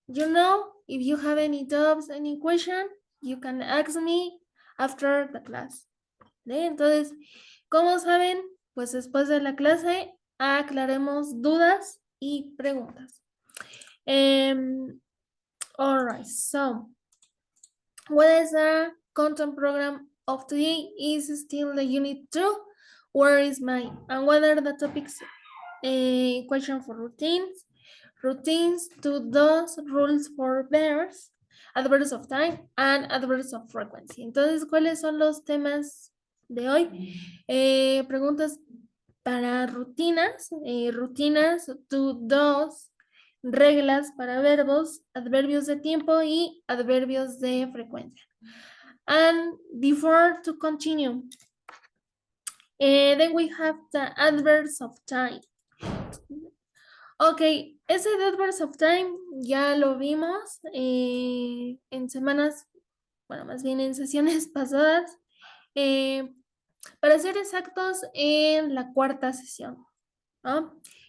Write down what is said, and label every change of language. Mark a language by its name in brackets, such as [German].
[English] You know, if you have any doubts, any question, you can ask me after the class. [Spanish] ¿Sale? Entonces, como saben, pues después de la clase aclaremos dudas y preguntas. [English] All right, so what is the content program of today? Is still the unit 2. Where is my, and what are the topics? Question for routines, routines, to those, rules for bears, adverbs of time, and adverbs of frequency. [Spanish] Entonces, ¿cuáles son los temas de hoy? Preguntas para rutinas, rutinas, to, those, reglas para verbos, adverbios de tiempo y adverbios de frecuencia. [English] And before to continue, then we have the adverbs of time. [Spanish] Ok, ese [English] adverbs of time [Spanish] ya lo vimos en semanas, bueno, más bien en sesiones pasadas. Para ser exactos, en la cuarta sesión. ¿No?